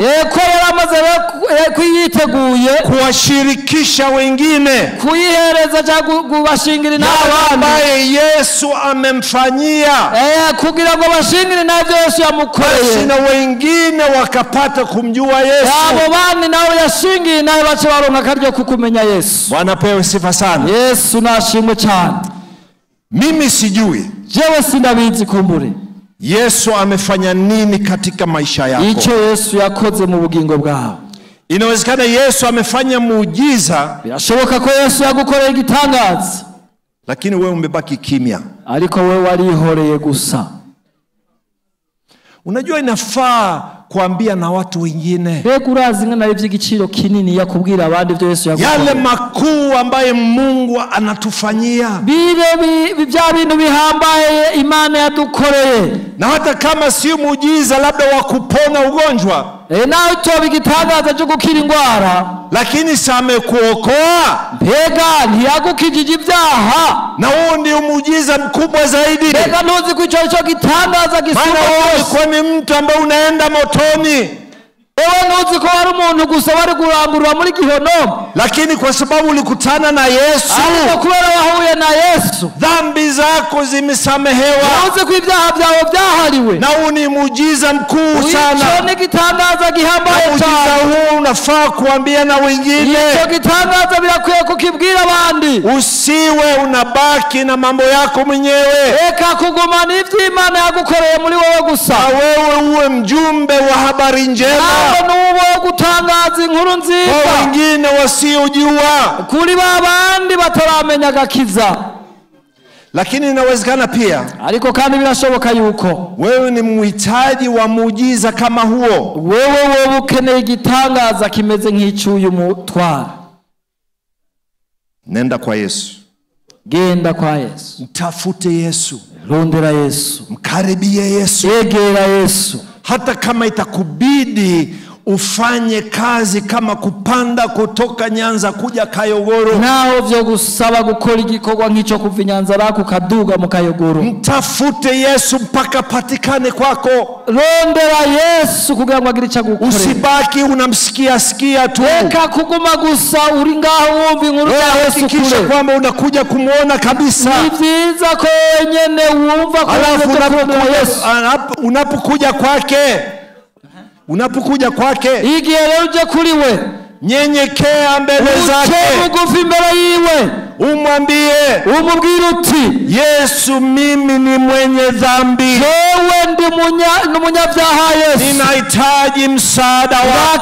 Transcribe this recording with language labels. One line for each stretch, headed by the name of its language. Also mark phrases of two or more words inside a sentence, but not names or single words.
Rundi: ko yaramaze kuyiteguye
Swahili: kuwashirikisha wengine,
Rundi: kuyihereza cyangwa kubashingirira n'abandi
Swahili: ambaye Yesu amemfanyia,
Rundi: kugira ngo bashingire navyo Yesu yamukoreye,
Swahili: na wengine wakapata kumjua Yesu,
Rundi: abo bandi nawe yashingiye nawe bace baronka karyo kukumenya Yesu.
Swahili: Bwana pewe sifa sana.
Rundi: Yesu nashimwe cyane.
Swahili: Mimi sijui,
Rundi: jewe sindabizi kumbure
Swahili: Yesu amefanya nini katika maisha yako,
Rundi: icyo Yesu yakoze mu bugingo bwawe.
Swahili: Inawezekana Yesu amefanya muujiza,
Rundi: birashoboka ko Yesu yagukoreye igitangaza,
Swahili: lakini wewe umebaki kimya,
Rundi: ariko wewe warihoreye gusa.
Swahili: Unajua inafaa kuambia na watu wengine,
Rundi: bega urazi ngana ivy'igiciro kinini yakubwira abandi byo Yesu yagukoreye,
Swahili: yale makuu ambaye Mungu anatufanyia,
Rundi: bya bintu bihambaye Imana yadukoreye.
Swahili: Na hata kama si muujiza labda wa kupona ugonjwa,
Rundi: nawe toba igitangaza cyo gukira indwara,
Swahili: lakini samekuokoa.
Rundi: Mbega ntiyagukijije ibyaha.
Swahili: Na huo ndio muujiza mkubwa zaidi.
Rundi: Mbega ntuzi ko icyo gitangaza gisumba byose.
Swahili: Kwa ni mtu ambaye unaenda motoni.
Rundi: Ewe ntuzi ko hari umuntu gusa bari kurangurura muri gihonomo,
Swahili: lakini kwa sababu ulikutana na Yesu,
Rundi: ariko kubera wahuye na Yesu,
Swahili: dhambi zako zimesamehewa.
Rundi: ntuzi ko ibyaha byawe byahariwe.
Swahili: Na huu ni muujiza mkuu sana.
Rundi: Icyo ni gitangaza gihambaye cyane.
Swahili: Muujiza huu unafaa kuambia na wengine.
Rundi: Icyo gitangaza birakwiye kukibwira abandi.
Swahili: Usiwe unabaki na mambo yako mwenyewe.
Rundi: Eka kugumana ivy'Imana yagukoreye muri wowe gusa.
Swahili: Na wewe uwe mjumbe wa habari njema.
Rundi: Nuwo gutangaza inkuru nziza
Swahili: kwa wengine wasiojua,
Rundi: kuri babandi bataramenya gakiza.
Swahili: Lakini inawezekana pia,
Rundi: ariko kandi birashoboka yuko
Swahili: wewe ni muhitaji wa muujiza kama huo.
Rundi: Wewe ukeneye igitangaza kimeze nk'icyuyu mutwara.
Swahili: Nenda kwa Yesu.
Rundi: Genda kwa Yesu.
Swahili: Mtafute Yesu.
Rundi: Rondera Yesu.
Swahili: Mkaribie Yesu.
Rundi: Egera Yesu.
Swahili: Hata kama itakubidi ufanye kazi kama kupanda kutoka Nyanza kuja Kayogoro,
Rundi: naho vyo gusaba gukora igikorwa nk'ico kuva Nyanza rako kaduga mu Kayogoro.
Swahili: Mtafute Yesu mpaka patikane kwako.
Rundi: Rondera Yesu kugira ngo agire icyo agukorera.
Swahili: Usibaki unamsikia sikia tu.
Rundi: Eka kuguma gusa uri ngaho wumva inkuru ya Yesu kure.
Swahili: Hakikisha kwamba unakuja kumuona kabisa.
Rundi: Ni vyiza ko wenyene wumva ko Yesu.
Swahili: Unapokuja kwake, unapokuja kwake,
Rundi: igihe rero uje kuri we,
Swahili: nyenyekea mbele zake,
Rundi: ugufi mbele yiwe,
Swahili: umwambie,
Rundi: umubwire uti,
Swahili: Yesu, mimi ni mwenye dhambi,
Rundi: wewe ndi umunyabyaha. Yesu,
Swahili: ninahitaji msaada wako,